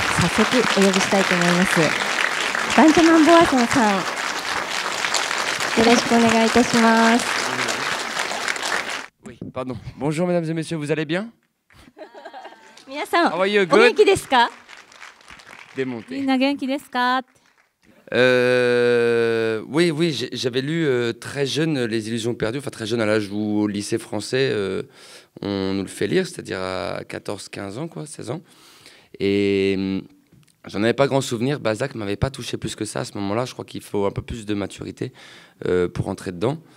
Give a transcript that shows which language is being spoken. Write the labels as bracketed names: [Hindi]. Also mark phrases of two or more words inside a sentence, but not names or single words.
[Japanese] 早速お呼びしたいと思います。バンジャマンボアソンさん、よろしくお願いいたします。 [French] Oui, pardon. Bonjour mesdames et messieurs, vous allez bien? [Japanese] 皆さん、 [English] How are you? [Japanese] お元気ですか？ [French] Démonté. [Japanese] みんな元気ですか？ [French] Oui, oui, j'avais lu très jeune Les Illusions perdues, enfin très jeune à l'âge où au lycée français on nous le fait lire, c'est-à-dire à 14-15 ans, quoi, 16 ans. Et j'en avais pas grand souvenir, Balzac m'avait pas touché plus que ça à ce moment-là, je crois qu'il faut un peu plus de maturité pour entrer dedans.